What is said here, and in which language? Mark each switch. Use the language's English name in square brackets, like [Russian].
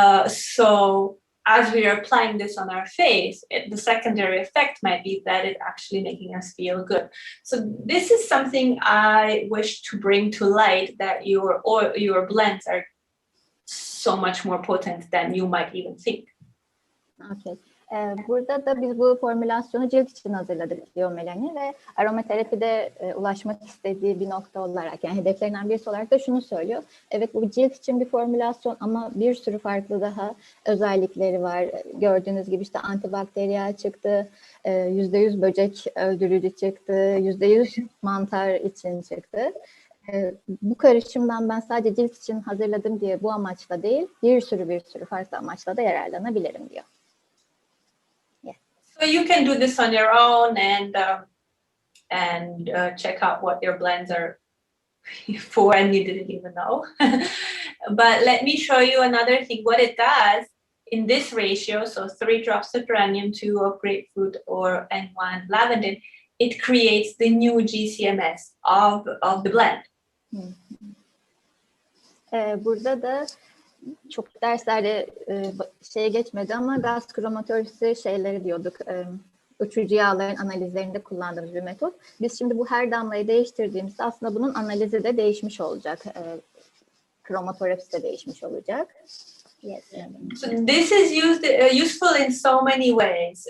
[English] So as we are applying this on our face, the secondary effect might be that it's actually making us feel good. So this is something I wish to bring to light, that your blends are so much more potent than you might even think. Okay. [Turkish] Burada da biz bu formülasyonu cilt için hazırladık diyor Melani ve aromaterapide ulaşmak istediği bir nokta olarak, yani hedeflerinden birisi olarak da şunu söylüyor. Evet, bu cilt için bir formülasyon ama bir sürü farklı daha özellikleri var. Gördüğünüz gibi işte antibakteriyel çıktı, %100 böcek öldürücü çıktı, %100 mantar için çıktı. Bu karışımdan ben sadece cilt için hazırladım diye bu amaçla değil, bir sürü farklı amaçla da yararlanabilirim diyor. [English] So you can do this on your own and check out what your blends are for, and you didn't even know. But let me show you another thing. What it does in this ratio, so 3 drops of geranium, 2 of grapefruit and 1 lavender, it creates the new GCMS of the blend. [Turkish] Burada da çok derslerde geçmedi ama gaz kromatörisi şeyleri diyorduk. Uçucu yağların analizlerinde kullandığımız bir metot. Biz şimdi bu her damlayı değiştirdiğimizde aslında bunun analizi de değişmiş olacak. Kromatografisi de değişmiş olacak. [English] Yes. So this is useful in so many ways.